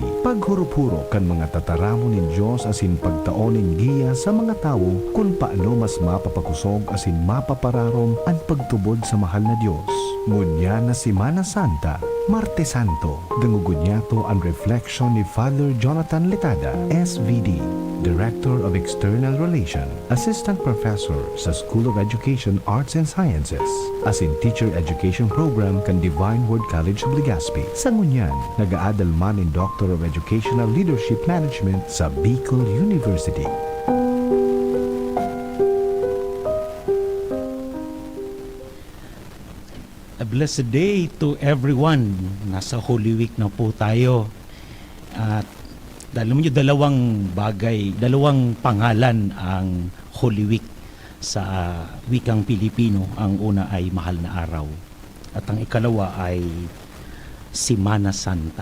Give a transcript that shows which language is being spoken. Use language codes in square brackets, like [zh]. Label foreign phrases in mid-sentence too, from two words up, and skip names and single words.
[bik] Paghurop-hurop kan mga tataramo nin Diyos asin pagtaonin giya sa mga tao kung paano mas mapapakusog asin mapapararom ang pagtubod sa mahal na Diyos. Ngunya na Semana Santa, Martes Santo, dangugod niya to ang reflection ni Father Jonathan Letada, SVD, [en] Director of External Relations, Assistant Professor [bik] sa School of Education, Arts and Sciences, as in Teacher Education Program kan Divine Word College of Legazpi. Sa ngunyan, nag-aadal man in Doctor of Educational Leadership Management sa Bicol University. [en] A blessed day to everyone. [tl] Nasa Holy Week na po tayo. At alam niyo, dalawang pangalan ang Holy Week sa wikang Pilipino. Ang una ay Mahal na Araw. At ang ikalawa ay Semana Santa.